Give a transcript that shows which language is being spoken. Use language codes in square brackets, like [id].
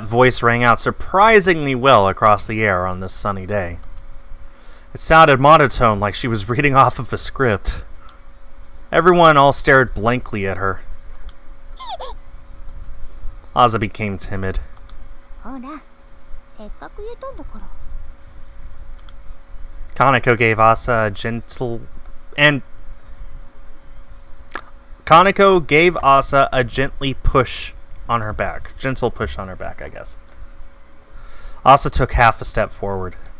[en] That voice rang out surprisingly well across the air on this sunny day. It sounded monotone, like she was reading off of a script. Everyone all stared blankly at her. Asa became timid. [ja] ほら、せっかく言ったんだから。 [en] Kaneko gave Asa a gentle and Kaneko gave Asa a gently push on her back. Gentle push on her back, I guess. Asa took half a step forward.